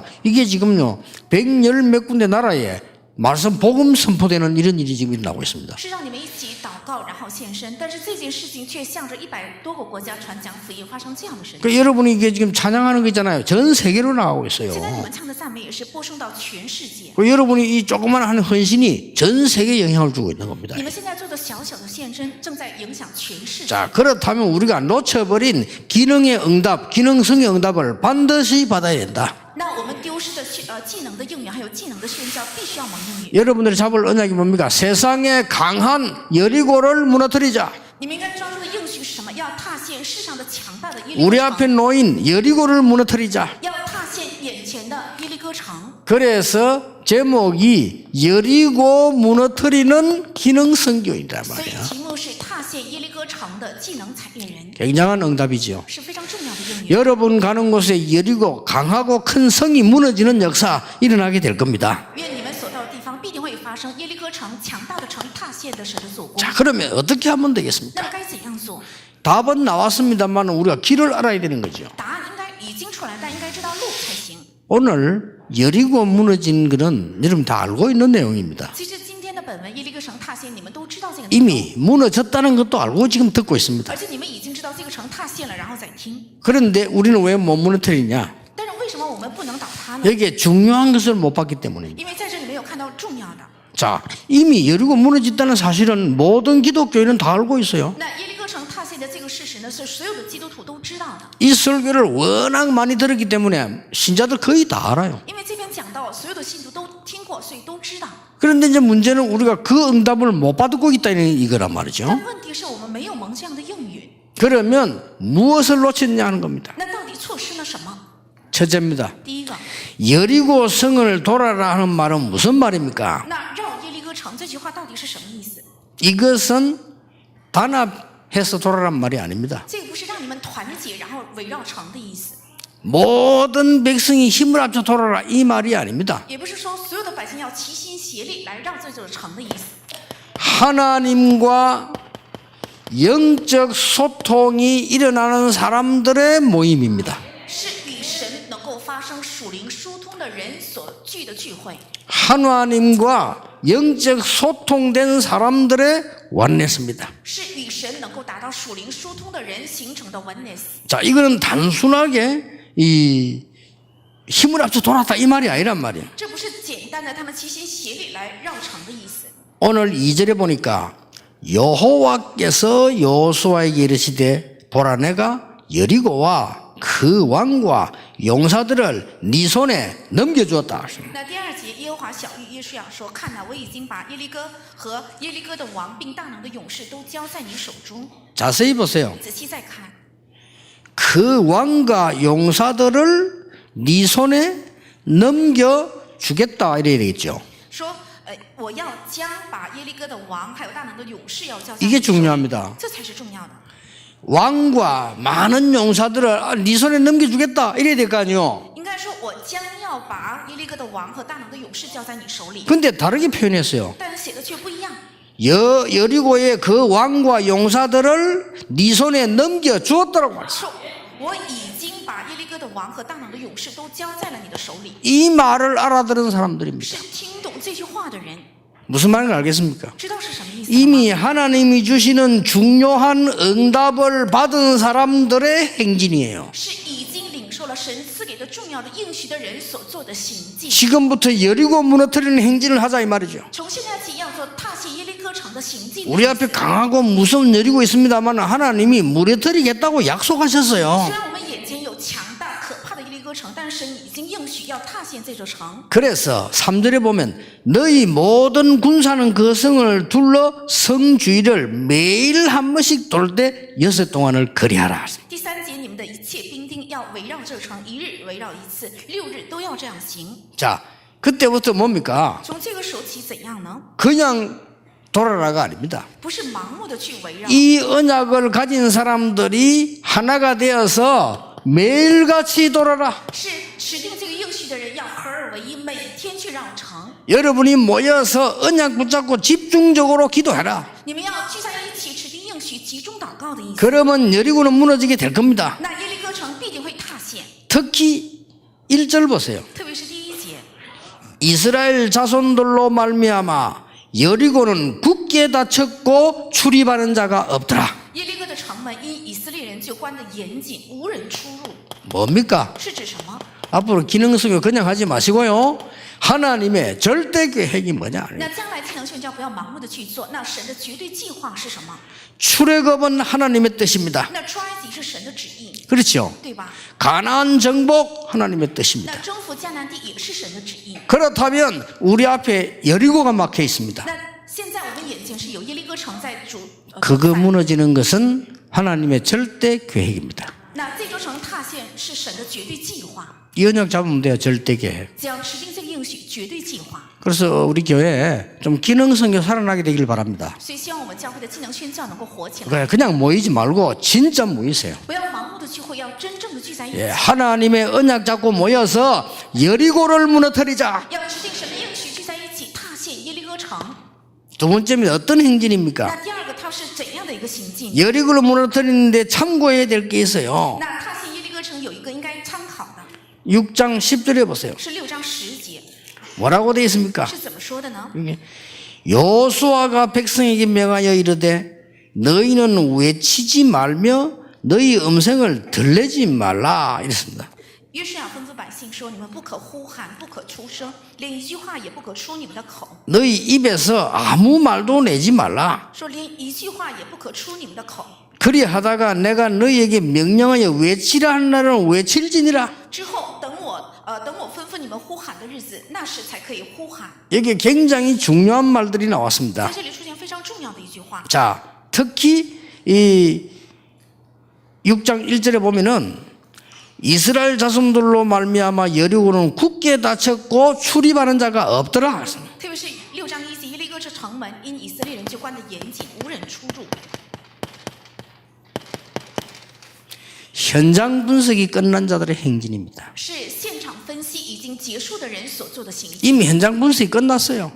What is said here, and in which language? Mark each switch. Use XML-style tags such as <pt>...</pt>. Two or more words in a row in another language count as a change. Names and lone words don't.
<ko>이게 지금요 110 몇 군데 나라에 말씀 복음 선포되는 이런 일이 지금 일어나고 있습니다.</ko> <zh>是让你们一起祷告，然后献身，但是这件事情却向着100多个国家传讲福音，发生这样的事情。</zh> <ko>그 여러분이 이게 지금 찬양하는 거 있잖아요. 전 세계로 나가고 있어요.</ko> <zh>现在你们唱的赞美也是播送到全世界。</zh> <ko>그 여러분이 이 조그마한 헌신이 전 세계에 영향을 주고 있는 겁니다.</ko> <zh>你们现在做的小小的献身，正在影响全世界。</zh> <ko>자, 그렇다면 우리가 놓쳐버린 기능의 응답, 기능성의 응답을 반드시 받아야 된다.</ko> <zh>那我们丢失的技能的应允，还有技能的宣教，必须要蒙应允。</zh> <ko>여러분들이 잡을 언약이 뭡니까? 세상의 강한 여리고를 무너뜨리자.</ko> <zh>你们应该抓住的应许是什么？要踏陷世上的强大的耶利</zh> <ko>우리</ko> <zh>哥</zh> <ko>앞에</ko> <zh>城，</zh> <ko>놓인 여리고를 무너뜨리자.</ko> <zh>要踏陷眼前的耶利哥城。</zh> <ko>그래서 제목이 여리고 무너뜨리는 기능성교이란</ko> <zh>所以</zh> <ko>말이야.</ko> <zh>题目是踏陷耶利哥城的技能采验人，</zh> <ko>굉장한 응답이죠.</ko> <zh>是非常重要的应允。</zh> <ko>여러분 가는 곳에 여리고 강하고 큰 성이 무너지는 역사 일어나게 될 겁니다.</ko> <zh>愿你们所到的地方必定会发生耶利哥城强大的城踏陷的神的做工。</zh> <ko>자, 그러면 어떻게 하면 되겠습니까?</ko> <zh>那么该怎样做？</zh> <ko>답은 나왔습니다만 우리가 길을 알아야 되는 거죠.</ko> <zh>答案应该已经出来，但应该知道路才行。</zh> <ko>오늘 여리고 무너진 것은 여러분 다 알고 있는 내용입니다.</ko> <zh>其实今天的本文耶利哥城踏陷，你们都知道这个内容，</zh> <ko>이미 무너졌다는 것도 알고 지금 듣고 있습니다.</ko> <zh>而且你们已经知道这个城踏陷了，然后再听。</zh> <ko>그런데 우리는 왜 못 무너뜨리냐?</ko> <zh>但是为什么我们不能倒塌呢？</zh> <ko>여기에 중요한 것을 못 봤기 때문입니다.</ko> <zh>因为在这里没有看到重要的。</zh> <ko>자, 이미 여리고 무너졌다는 사실은 모든 기독교인은 다 알고 있어요.</ko> <zh>那耶利哥城踏陷的这个事实呢，是所有的基督徒都知道的。</zh> <ko>이 설교를 워낙 많이 들었기 때문에 신자들 거의 다 알아요.</ko> <zh>因为这边讲到，所有的信徒都听过，所以都知道。</zh> <ko>그런데 이제 문제는 우리가 그 응답을 못 받고 있다는 이거란 말이죠.</ko> <zh>但问题是我们没有蒙这样的应允，</zh> <ko>그러면 무엇을 놓쳤냐 하는 겁니다.</ko> <zh>那到底错失了什么？</zh> <ko>첫째입니다.</ko> <zh>第一个，</zh> <ko>여리고 성을 돌아라 하는 말은 무슨 말입니까?</ko> <zh>那绕耶利哥城这句话到底是什么意思？</zh> <ko>이것은 단합해서 돌아란 말이 아닙니다.</ko> <zh>这个不是让你们团结然后围绕城的意思，</zh> <ko>모든 백성이 힘을 합쳐 돌아라 이 말이 아닙니다.</ko> <zh>也不是说所有的百姓要齐心协力来绕这座城的意思。</zh> <ko>하나님과 영적 소통이 일어나는 사람들의 모임입니다.</ko> <zh>是与神能够发生属灵疏通的人所聚的聚会，</zh> <ko>하나님과 영적 소통된 사람들의 원내스입니다.</ko> <zh>是与神能够达到属灵疏通的人形成的 oneness。</zh> <ko>자, 이거는 단순하게 이 힘을 합쳐 돌았다 이 말이 아니란 말이에요.</ko> <zh>这不是简单的他们齐心协力来绕城的意思。</zh> <ko>오늘 2절에 보니까 여호와께서 여호수아에게 이르시되 보라 내가 여리고와 그 왕과 용사들을 네 손에 넘겨주었다.</ko> <zh>那第二节，耶和华晓谕约书亚说：“看哪，我已经把耶利哥和耶利哥的王并大能的勇士都交在你手中。</zh> <ko>자세히 보세요.</ko> <zh>仔细再看，</zh> <ko>그 왕과 용사들을 네 손에 넘겨주겠다 이래야 되겠죠.</ko> <zh>说我要将把耶利哥的王还有大能的勇士要交在</zh> <ko>이게</ko> <zh>你手里，</zh> <ko>중요합니다.</ko> <zh>这才是重要的。</zh> <ko>왕과 많은 용사들을 네 손에 넘겨주겠다 이래야 될 거 아니에요.</ko> <zh>应该说，我将要把耶利哥的王和大能的勇士交在你手里，</zh> <ko>근데 다르게 표현했어요.</ko> <zh>但是写的却不一样。</zh> <ko>여리고의 그 왕과 용사들을 네 손에 넘겨주었다라고 말했어요.</ko> <zh>说我已经把耶利哥的王和大能的勇士都交在了你的手里。</zh> <ko>이 말을 알아들은 사람들입니다.</ko> <zh>是听懂这句话的人，</zh> <ko>무슨 말인지 알겠습니까?</ko> <zh>知道是什么意思吗？</zh> <ko>이미 하나님이 주시는 중요한 응답을 받은 사람들의 행진이에요.</ko> <zh>是已经领受了神赐给的重要的应许的人所做的行径。</zh> <ko>지금부터 여리고 무너뜨리는 행진을 하자 이 말이죠.</ko> <zh>从现在起要做踏陷耶利哥城的行径。</zh> <ko>우리 앞에 강하고 무서운 여리고 있습니다만 하나님이 무너뜨리겠다고 약속하셨어요.</ko> <zh>虽然我们眼前有强大可怕的耶利哥城，但是神已经应许要踏陷这座城。</zh> <ko>그래서 3절에 보면 너희 모든 군사는 그 성을 둘러 성 주위를 매일 한 번씩 돌 때 6 동안을 거리하라.</ko> <zh>第3节，你们的一切兵丁要围绕这城，一日围绕一次，6日都要这样行。</zh> <ko>자, 그때부터 뭡니까?</ko> <zh>从这个时候起怎样呢？</zh> <ko>그냥 돌아라가 아닙니다.</ko> <zh>不是盲目的去围绕，</zh> <ko>이 언약을 가진 사람들이 하나가 되어서 매일같이 돌아라.</ko> <zh>是持定这个应许的人要合而为一，每天去绕城。</zh> <ko>여러분이 모여서 언약 붙잡고 집중적으로 기도해라.</ko> <zh>你们要聚在一起，持定应许，集中祷告的意思。</zh> <ko>그러면 여리고는 무너지게 될 겁니다.</ko> <zh>那耶利哥城必定会踏陷，</zh> <ko>특히 1절 보세요.</ko> <zh>特别是第1节，</zh> <ko>이스라엘 자손들로 말미암아 여리고는 굳게 닫혔고 출입하는 자가 없더라.</ko> <zh>耶利哥的城门因以色列人就关得严谨，无人出入，</zh> <ko>뭡니까?</ko> <zh>是指什么？</zh> <ko>앞으로 기능성을 그냥 하지 마시고요. 하나님의 절대 계획이 뭐냐?</ko> <zh>那将来技能宣教不要盲目的去做，那神的绝对计划是什么？</zh> <ko>출애굽은 하나님의 뜻입니다.</ko> <zh>那出埃及是神的旨意，</zh> <ko>그렇죠?</ko> <zh>对吧？</zh> <ko>가나안 정복 하나님의 뜻입니다.</ko> <zh>那征服迦南地也是神的旨意。</zh> <ko>그렇다면 우리 앞에 여리고가 막혀 있습니다.</ko> <zh>那现在我们眼前是有耶利哥城在主，</zh> <ko>그거 무너지는 것은 하나님의 절대 계획입니다.</ko> <zh>那这座城踏陷是神的绝对计划，</zh> <ko>이 언약 잡으면 돼요. 절대 계획.</ko> <zh>只要持定这个应许，绝对计划。</zh> <ko>그래서 우리 교회에 좀 기능성이 살아나게 되길 바랍니다.</ko> <zh>所以希望我们教会的技能宣教能够活起来，</zh> <ko>그냥 모이지 말고 진짜 모이세요.</ko> <zh>不要盲目的聚会，要真正的聚在一起，</zh> <ko>예, 하나님의 언약 잡고 모여서 여리고를 무너뜨리자.</ko> <zh>要持定神的应许，聚在一起踏陷耶利哥城。</zh> <ko>두 번째는 어떤 행진입니까?</ko> <zh>那第二个，它是怎样的一个行径？</zh> <ko>여리고를 무너뜨리는데 참고해야 될 게 있어요.</ko> <zh>那踏陷耶利哥城有一个应该参考的，</zh> <ko>6장 10절에 보세요.</ko> <zh>是6章10节，</zh> <ko>뭐라고 되어 있습니까?</ko> <zh>是怎么说的呢？</zh> <ko>여기 여호수아가 백성에게 명하여 이르되 너희는 외치지 말며 너희 음성을 들리지 말라 이랬습니다.</ko> <zh>约书亚吩咐百姓说：“你们不可呼喊，不可出声，连一句话也不可出你们的口。</zh> <ko>너희 입에서 아무 말도 내지 말라.</ko> <zh>说连一句话也不可出你们的口。</zh> <ko>그리하다가 내가 너희에게 명령하여 외치라 한 날은 외칠지니라.</ko> <zh>之后等我吩咐你们呼喊的日子，那时才可以呼喊。</zh> <ko>여기 굉장히 중요한 말들이 나왔습니다.</ko> <zh>在这里出现非常重要的一句话。</zh> <ko>자, 특히 이 6장 1절에 보면은 이스라엘 자손들로 말미암아 여리고는 굳게 닫혔고 출입하는 자가 없더라.</ko> <zh>特别是6章1节，耶利哥这城门因以色列人就关得严谨，无人出入。</zh> <ko>현장 분석이 끝난 자들의 행진입니다.</ko> <zh>是现场分析已经结束的人所做的行径。</zh> <ko>이미 현장 분석이 끝났어요.</ko>